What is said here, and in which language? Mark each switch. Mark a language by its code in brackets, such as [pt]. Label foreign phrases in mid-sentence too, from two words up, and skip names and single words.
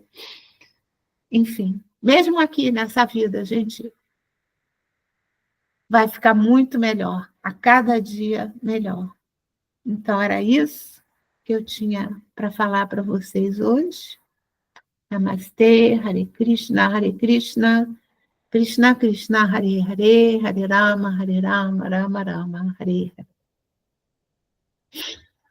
[pt] Enfim, mesmo aqui nessa vida, a gente vai ficar muito melhor, a cada dia melhor. Então, era isso que eu tinha para falar para vocês hoje. Namastê, Hare Krishna, Krishna Krishna, Hare Hare, Hare Rama, Rama Rama, Hare Hare.